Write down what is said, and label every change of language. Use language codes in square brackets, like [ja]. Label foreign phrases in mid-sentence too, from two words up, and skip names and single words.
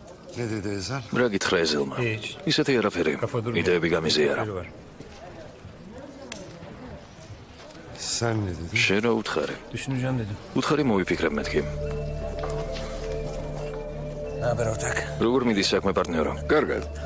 [tr] Ne dedi Ezel? [ka] რა გითხრა ეზელმა? ისეთი არაფერი. იდეები გამიზიარა. [tr] Sen ne dedin? [ka] შენ რა უთხარი? [tr] Düşüneceğim dedim. [ka] უთხარი მოვიფიქრებ მეთქი. [tr] Ne haber ortak? [ka] როგორ მიდის საქმე პარტნიორო? კარგად.